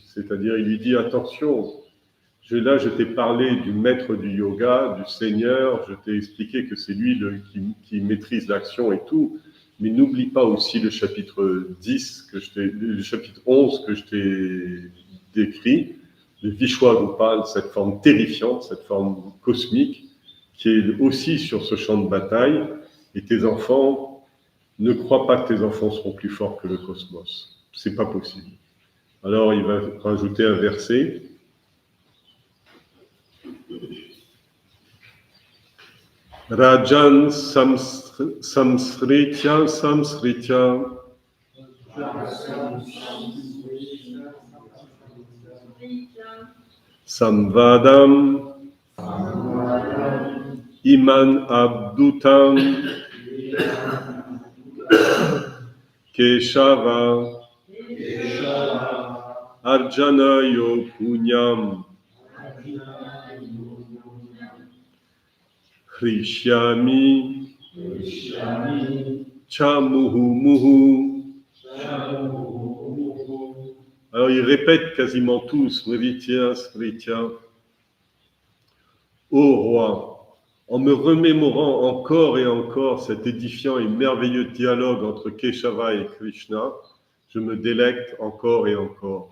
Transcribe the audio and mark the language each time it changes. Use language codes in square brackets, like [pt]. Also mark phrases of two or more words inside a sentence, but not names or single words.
[fr] C'est-à-dire, il lui dit, attention, je t'ai parlé du maître du yoga, du Seigneur, je t'ai expliqué que c'est lui qui maîtrise l'action et tout, mais n'oublie pas aussi le chapitre 10, le chapitre 11 que je t'ai décrit, le Vishwagopal, cette forme terrifiante, cette forme cosmique, qui est aussi sur ce champ de bataille, et tes enfants, ne crois pas que tes enfants seront plus forts que le cosmos. C'est pas possible. Alors il va rajouter un verset. [sa] Rajan samsritya samvadam iman abdutam Keshava Arjanayo Punyam Hrishyami Chamuhu Muhu. [fr] Alors ils répètent quasiment tous Smritya, Smritya. Ô roi, en me remémorant encore et encore cet édifiant et merveilleux dialogue entre Keshava et Krishna, je me délecte encore et encore.